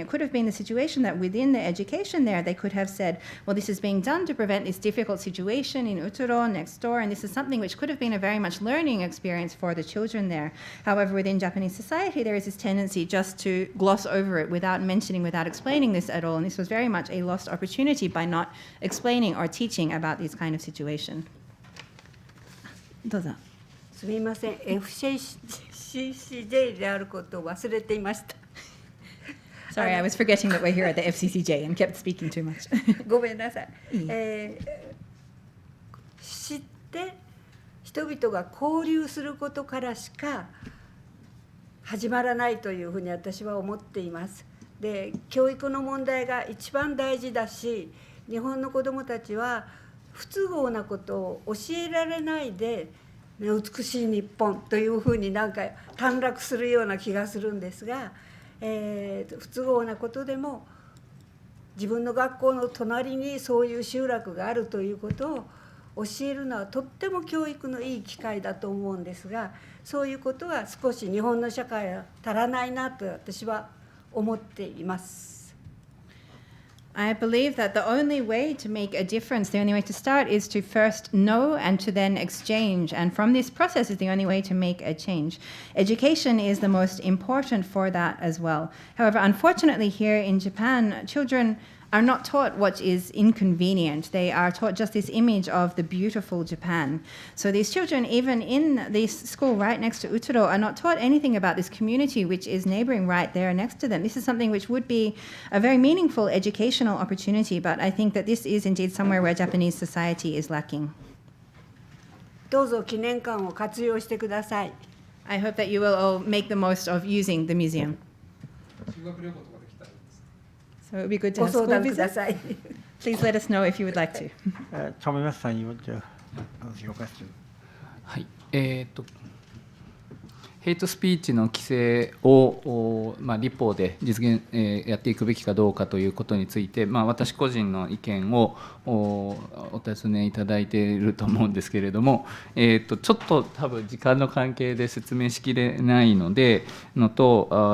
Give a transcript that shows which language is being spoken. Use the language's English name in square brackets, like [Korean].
[English] It could have been the situation that within the education there, they could have said, well, this is being done to prevent this difficult situation in Utoro next door, and this is something which could have been a very much learning experience for the children there. However, within Japanese society, there is this tendency just to gloss over it without mentioning, without explaining this at all, and this was very much a lost opportunity by not explaining or teaching about these kind of situation. [Japanese] どうぞ。すみません、FCCJ であることを忘れていました。 [English] Sorry, I was forgetting that we're here at the FCCJ and kept speaking too much. [Japanese] ごめんなさい。知って人々が交流することからしか始まらないというふうに私は思っています。で、教育の問題が一番大事だし、日本の子どもたちは不都合なことを教えられないで、美しい日本というふうになんか短絡するような気がするんですが、不都合なことでも自分の学校の隣にそういう集落があるということを教えるのはとっても教育のいい機会だと思うんですが、そういうことは少し日本の社会は足らないなと私は思っています。 [English] I believe that the only way to make a difference, the only way to start is to first know and to then exchange. And from this process is the only way to make a change. Education is the most important for that as well. However, unfortunately here in Japan, children are not taught what is inconvenient. They are taught just this image of the beautiful Japan. So these children, even in this school right next to Utoro, are not taught anything about this community which is neighboring right there next to them. This is something which would be a very meaningful educational opportunity, but I think that this is indeed somewhere where Japanese society is lacking. [Japanese] どうぞ記念館を活用してください。 [English] I hope that you will all make the most of using the museum. So it would be good to have school visits. Please let us know if you would like to. Tomimasu-san, you want to ask your question? [Japanese] はい、ヘイトスピーチの規制を、立法で実現、やっていくべきかどうかということについて、私個人の意見をお尋ねいただいていると思うんですけれども、ちょっと多分時間の関係で説明しきれないのでと